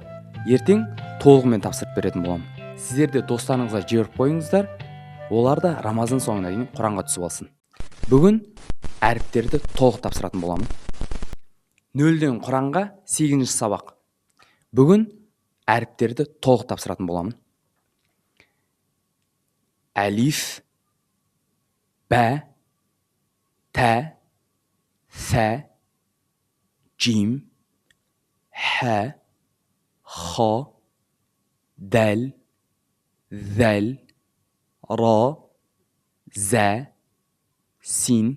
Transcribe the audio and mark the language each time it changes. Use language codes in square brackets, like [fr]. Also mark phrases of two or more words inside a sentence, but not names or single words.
[kk] Ертең толығымен тапсырып беретін боламын. Сіздер де достарыңызға жіберіп қойыңыздар. Олар да Рамазан соңына дейін Құранға түсіп алсын. Бүгін әріптерді толық тапсыратын боламын. 0-ден Құранға 8-ші сабақ. Бүгін әріптерді толық тапсыратын боламын. [ar] ألف، باء، تاء، ثاء، جيم، حاء، خاء, دال، ذال، راء، زاي، سين,